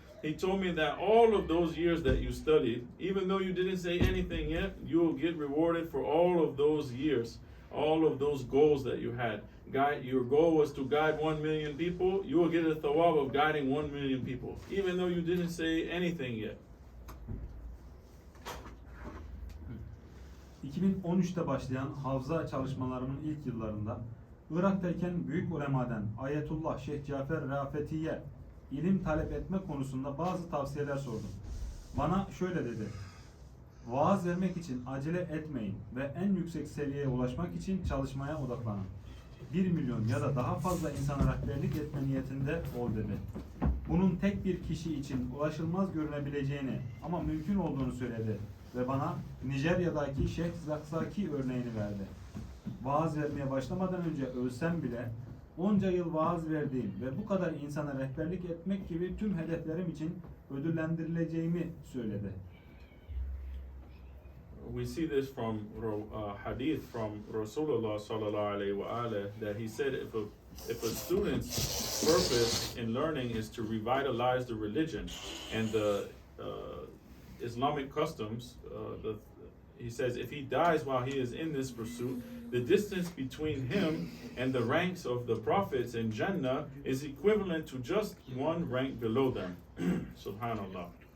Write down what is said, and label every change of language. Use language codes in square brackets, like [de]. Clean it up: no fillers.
[en] He told me that all of those years that you studied, even though you didn't say anything yet, you will get rewarded for all of those years, all of those goals that you had. Your goal was to guide 1 million people, you will get a thawab of guiding 1 million people, even though you didn't say anything yet. [tr] 2013'te başlayan hafıza çalışmalarımın ilk yıllarında Irak'tayken büyük ulemadan Ayetullah Şeyh Cafer Rafeti'ye ilim talep etme konusunda bazı tavsiyeler sordum. Bana şöyle dedi: vaaz vermek için acele etmeyin ve en yüksek seviyeye ulaşmak için çalışmaya odaklanın. 1 milyon ya da daha fazla insana rehberlik etme niyetinde ol dedi. Bunun tek bir kişi için ulaşılmaz görünebileceğini ama mümkün olduğunu söyledi ve bana Nijerya'daki Sheikh Zakzaki örneğini verdi. Vaaz vermeye başlamadan önce ölsem bile onca yıl vaaz verdiğim ve bu kadar insana rehberlik etmek gibi tüm hedeflerim için ödüllendirileceğimi söyledi. [en] We see this from hadith from Rasulullah sallallahu alaihi wasallam that he said if a student's purpose in learning is to revitalize the religion and the Islamic customs, he says if he dies while he is in this pursuit, the distance between him and the ranks of the prophets in Jannah is equivalent to just one rank below them. Subhanallah.